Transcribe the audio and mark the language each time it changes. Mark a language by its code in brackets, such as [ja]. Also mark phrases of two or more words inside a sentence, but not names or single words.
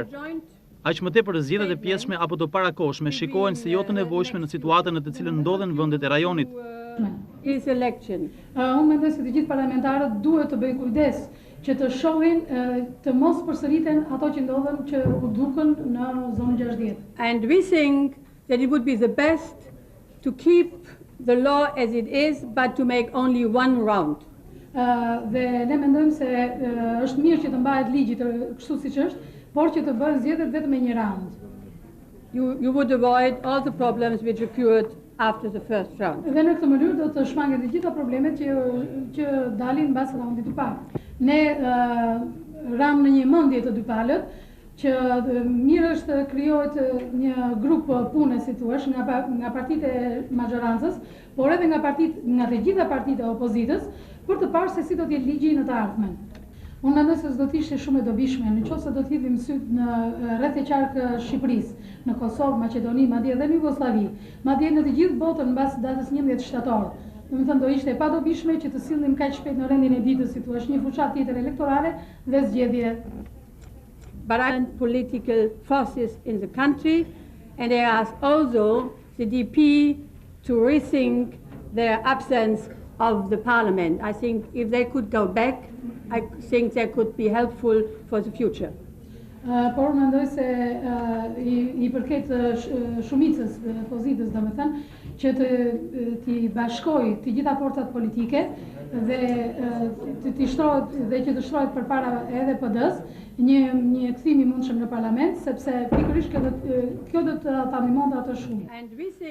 [sq] Aq më tepër zgjedhjet e pjesshme apo të parakohshme shikohen se jo të nevojshme në situatën në të cilën ndodhen vendet e rajonit. Unë mendoj se të gjithë parlamentarët duhet të bëjnë kujdes që të shohin të mos përsëriten ato që ndodhen që u dukën në zonën 60. [en] And we think that it would be the best to keep the law as it is, but to make only one round. [sq] Dhe ne mendojmë se është mirë që të mbahet ligji kështu siç është, por që të bëhen zgjedhjet vetëm me një raund. [en] You would avoid all the problems which occurred after the first round. [sq] Dhe në këtë mënyrë do të shmangen të gjitha problemet që dalin mbas raundit të parë. Ne ram në një mendje të dy palët që mirë është krijohet një grup pune, si thua, nga partitë e majorancës, por edhe nga të gjitha partitë e opozitës, për të parë se si do të jetë ligji në të ardhmen. Unë mendoj se s'do të ishte shumë e dobishme, nëse do të hidhim syt në rreth e qark Shqipërisë, në Kosovë, Maqedoni, madje edhe në Jugosllavi, madje në të gjithë botën mbas datës 11 shtator. Domethënë do ishte e padobishme që të sillim kaq shpejt në rendin e ditës, si thua, një fushat tjetër elektorale dhe zgjedhje. [en] But I political forces in the country, and I ask also the DP to rethink their absence of the parliament. I think if they could go back, I think they could be helpful for the future. [sq] Por mendoj se i përket shumicës dhe opozitës, domethënë, që t'i bashkojë të gjitha forcat politike dhe që të shtrohet përpara edhe PD-s një kthim i mundshëm në parlament, sepse pikërisht kjo do të ta ndihmonte atë shumë.